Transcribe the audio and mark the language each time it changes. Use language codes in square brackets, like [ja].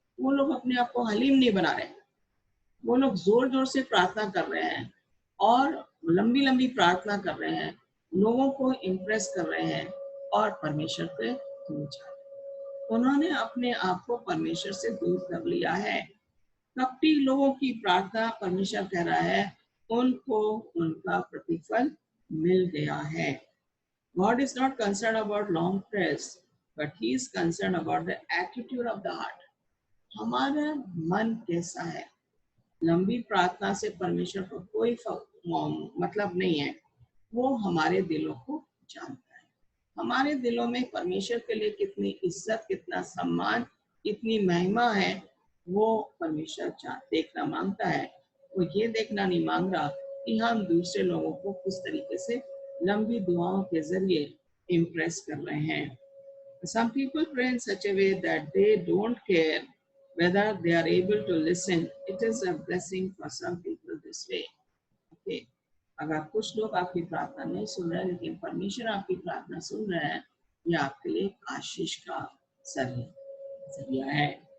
[hi] वो लोग अपने आप को हलीम नहीं बना रहे, वो लोग जोर जोर से प्रार्थना कर रहे हैं और लंबी लंबी प्रार्थना कर रहे हैं, लोगों को इम्प्रेस कर रहे हैं और परमेश्वर पे दूर जा रहे हैं। उन्होंने अपने आप को परमेश्वर से दूर कर लिया है। कपटी लोगों की प्रार्थना, परमेश्वर कह रहा है, उनको उनका प्रतिफल मिल गया है। [en] God is not concerned about long prayers, but He is concerned about the attitude of the heart। [hi] हमारा मन कैसा है? लंबी प्रार्थना से परमेश्वर को कोई मतलब नहीं है। वो हमारे दिलों को जानता है। हमारे दिलों में परमेश्वर के लिए कितनी इज्जत, कितना सम्मान, कितनी महिमा है, वो परमेश्वर देखना मांगता है। वो ये देखना नहीं मांग रहा कि हम दूसरे लोगों को किस तरीके से लंबी दुआओं के जरिए इम्प्रेस कर रहे हैं। [en] Some people pray in such a way that they don't care whether they are able to listen. It is a blessing for some people this way। [hi] Okay, अगर कुछ लोग आपकी प्रार्थना नहीं सुन रहे हैं, लेकिन परमेश्वर आपकी प्रार्थना सुन रहे हैं, ये आपके लिए आशीष का जरिया है।